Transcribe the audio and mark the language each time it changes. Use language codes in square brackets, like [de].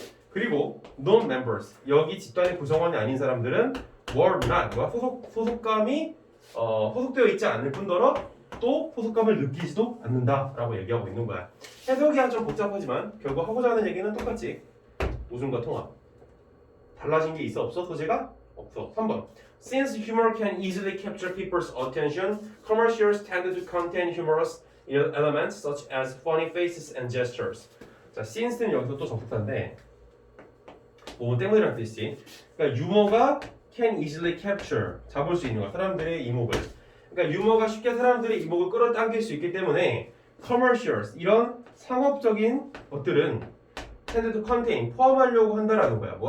[ko] 그리고 non-members 여기 집단의 구성원이 아닌 사람들은 were not 소속감이 소속되어 있지 않을 뿐더러 또 소속감을 느끼지도 않는다라고 얘기하고 있는 거야. 해석이 좀 복잡하지만 결국 하고자 하는 얘기는 똑같지. 웃음과 통합. 달라진 게 있어 없어? 소재가? 없어. 3번. [en] Since humor can easily capture people's attention, commercials tend to contain humorous elements such as funny faces and gestures. [ko] 자, since는 여기서 또 접속사인데 뭐 때문이라는 뜻이지. 그러니까 유머가 [en] can easily capture [ko] 잡을 수 있는 거야. 사람들의 이목을. 그러니까 유머가 쉽게 사람들의 이목을 끌어당길 수 있기 때문에 commercials 이런 상업적인 것들은 [en] tend to contain [ko] 포함하려고 한다라는 거야.